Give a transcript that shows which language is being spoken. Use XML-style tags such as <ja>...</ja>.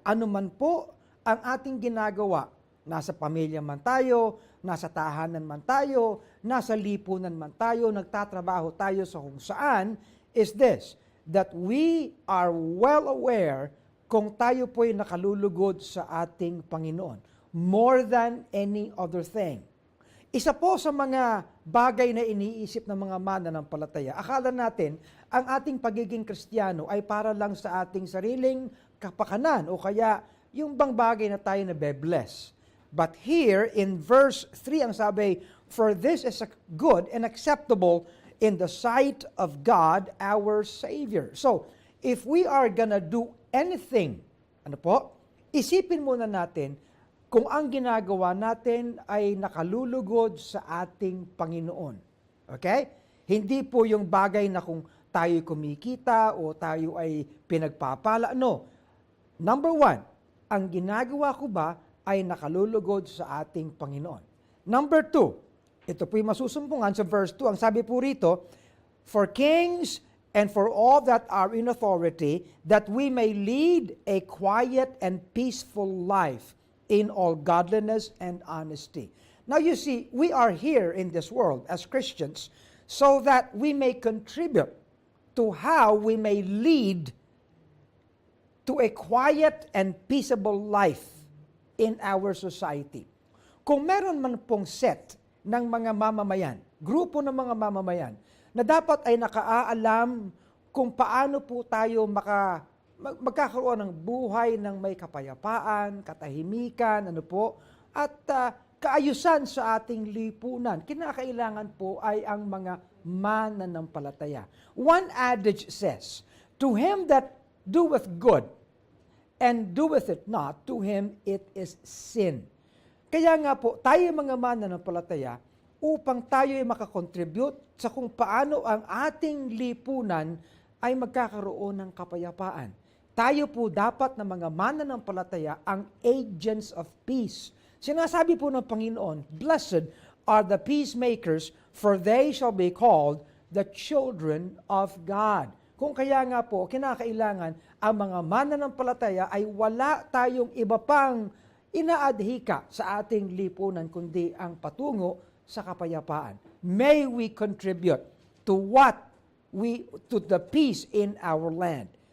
<tl>Ano man po ang ating ginagawa, nasa pamilya man tayo, nasa tahanan man tayo, nasa lipunan man tayo, nagtatrabaho tayo sa kung saan,</tl> <en>is this, that we are well aware</en> <tl>kung tayo po'y nakalulugod sa ating Panginoon,</tl> <en>more than any other thing.</en> <tl>Isa po sa mga bagay na iniisip ng mga mananampalataya, akala natin ang ating pagiging Kristiyano ay para lang sa ating sariling kapakanan o kaya yung bang bagay na tayo nabe-bless.</tl> <en>But here in verse 3</en> <tl>ang sabi,</tl> <en>for this is good and acceptable in the sight of God our Savior. So, if we are gonna do anything,</en> <tl>isipin muna natin kung ang ginagawa natin ay nakalulugod sa ating Panginoon. Okay? Hindi po yung bagay na kung tayo kumikita o tayo ay pinagpapala. No. Number 1, ang ginagawa ko ba ay nakalulugod sa ating Panginoon.</tl> <en>Number 2,</en> <tl>ito po'y masusumpungan sa</tl> <en>verse 2.</en> <tl>Ang sabi po rito,</tl> <en>for kings and for all that are in authority, that we may lead a quiet and peaceful life in all godliness and honesty. Now you see, we are here in this world as Christians so that we may contribute to how we may lead to a quiet and peaceable life in our society.</en> <tl>Kung meron man pong set ng mga mamamayan, grupo ng mga mamamayan, na dapat ay nakaaalam kung paano po tayo magkakaroon ng buhay ng may kapayapaan, katahimikan, at kaayusan sa ating lipunan, kinakailangan po ay ang mga mananampalataya.</tl> <en>One adage says, to him that doeth good, and doeth it not, to him it is sin.</en> <tl>Kaya nga po, tayo mga mananampalataya, upang tayo ay makakontribute sa kung paano ang ating lipunan ay magkakaroon ng kapayapaan. Tayo po dapat na mga mananampalataya ang</tl> <en>agents of peace.</en> <tl>Sinasabi po ng Panginoon,</tl> <en>blessed are the peacemakers, for they shall be called the children of God.</en> <tl>Kung kaya nga po, kinakailangan ang mga mananampalataya ay wala tayong iba pang inaadhika sa ating lipunan, kundi ang patungo sa kapayapaan.</tl> <en>May we contribute to the peace in our land.</en>